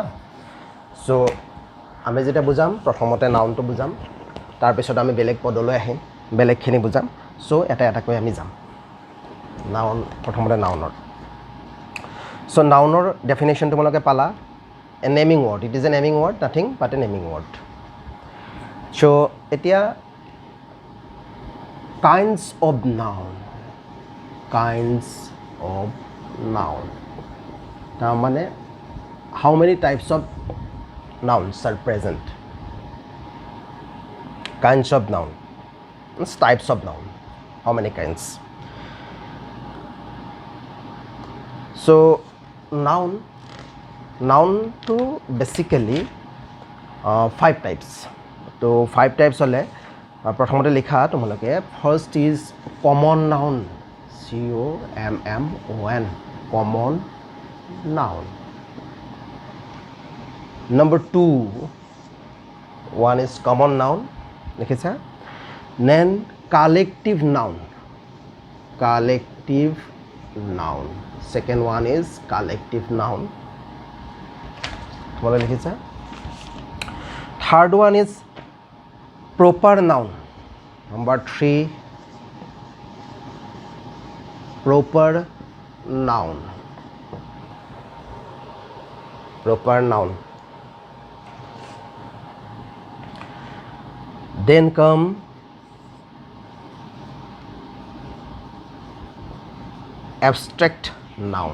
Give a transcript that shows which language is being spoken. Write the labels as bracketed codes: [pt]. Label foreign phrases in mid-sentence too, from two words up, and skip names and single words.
[as] চ' আমি যেতিয়া বুজাম, প্ৰথমতে নাউনটো বুজাম, তাৰপিছত আমি বেলেগ পদলৈ আহিম, বেলেগখিনি বুজাম। চ' এটা এটাকৈ আমি যাম। নাউন, প্ৰথমতে নাউনৰ। চ' নাউনৰ ডেফিনেশ্যন তোমালোকে পালা, [en] a naming word, It is a naming word, nothing but a naming word. So এতিয়া kinds of noun, তাৰমানে how many types of nouns are present. Kinds of noun, it's types of noun, how many kinds. So noun to basically 5 types. [as] তো 5 types হলে প্ৰথমতে লিখা তোমালোকে, [en] first is common noun, [as] COMMON, [en] common noun. Number 2, one is common noun, লিখিছা। Then collective noun, second one is collective noun, [as] তোমালোকে লিখিছা। [en] Third one is proper noun, number 3 proper noun, Then come abstract noun.